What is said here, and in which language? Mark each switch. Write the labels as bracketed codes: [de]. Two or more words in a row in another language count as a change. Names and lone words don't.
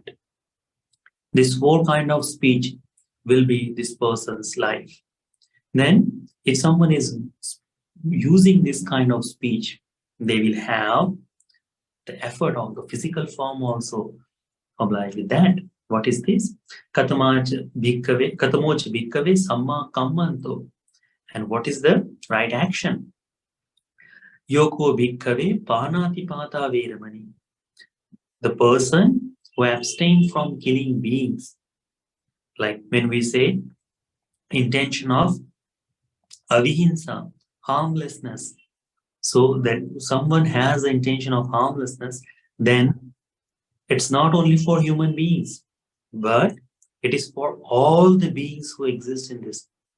[en] This four kind of speech will be this person's life. Then if someone is using this kind of speech, they will have the effort of the physical form also obliged with that. What is this? [pi] Katamocha bhikkhave samma kammanto. [en] And what is the right action? [pi] Yoko bhikkhave panati pata veramani. [en] The person who abstained from killing beings. Like when we say intention of avihinsa, harmlessness. So that someone has the intention of harmlessness, then it's not only for human beings, but it is for all the beings who exist in this.